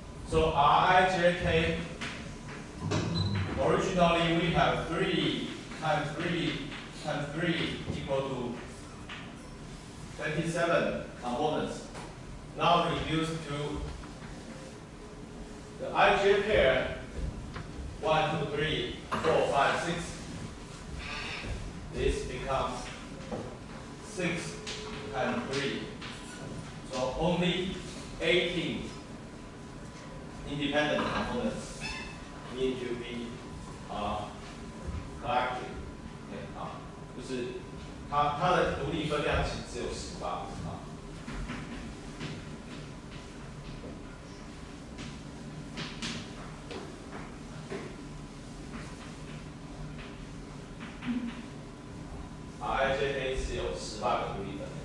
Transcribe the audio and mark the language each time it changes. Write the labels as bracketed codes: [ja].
[en] So RIJK, originally we have 3 times 3 times 3 equal to 27 components. Now reduced to the IJ pair 1, 2, 3, 4, 5, 6. This becomes 6 and 3. So only 18 independent components need to be collected. [zh] OK 就是它的独立分量其实只有18RIJK 是有18个独立分量。